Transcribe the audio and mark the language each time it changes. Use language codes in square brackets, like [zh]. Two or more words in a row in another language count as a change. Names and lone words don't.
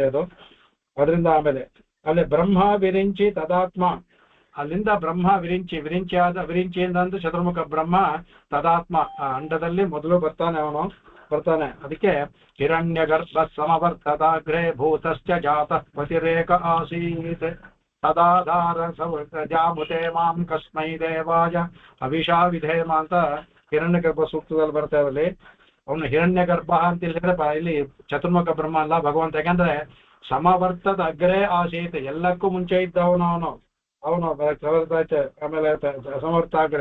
[kn] ಅದರಿಂದ ಆಮೇಲೆ ಅಲ್ಲಿ ಬ್ರಹ್ಮ ವಿರಿಂಚಿ ತದಾತ್ಮ, ಅಲ್ಲಿಂದ ಬ್ರಹ್ಮ ವಿರಿಂಚಿಯಿಂದ ಅಂದ್ರೆ ಚತುರ್ಮುಖ ಬ್ರಹ್ಮ ತದಾತ್ಮ ಆ ಅಂಡದಲ್ಲಿ ಮೊದಲು ಬರ್ತಾನೆ. [sa] ಅದಕ್ಕೆ हिरण्य गर्भ समवर्तदाग्रे भूतश्च जातः पतिरेक आसीत् तदाधार जामुते मां कस्मै देवाय अभिषा विधेम [kn] ಅಂತ ಹಿರಣ್ಯ ಗರ್ಭ ಸೂಕ್ತದಲ್ಲಿ ಬರ್ತಾ ಇರಲಿ. ಅವನು ಹಿರಣ್ಯ ಗರ್ಭ ಅಂತ ಇಲ್ಲಿ ಚತುರ್ಮುಖ ಬ್ರಹ್ಮ ಅಲ್ಲ ಭಗವಂತ. ಯಾಕಂದ್ರೆ [sa] समवर्तद अग्रे आसीत्, [kn] ಎಲ್ಲಕ್ಕೂ ಮುಂಚೆ ಇದ್ದವನು ಅವನು ಆಮೇಲೆ ಸಮವರ್ತಾಗ್ರೆ.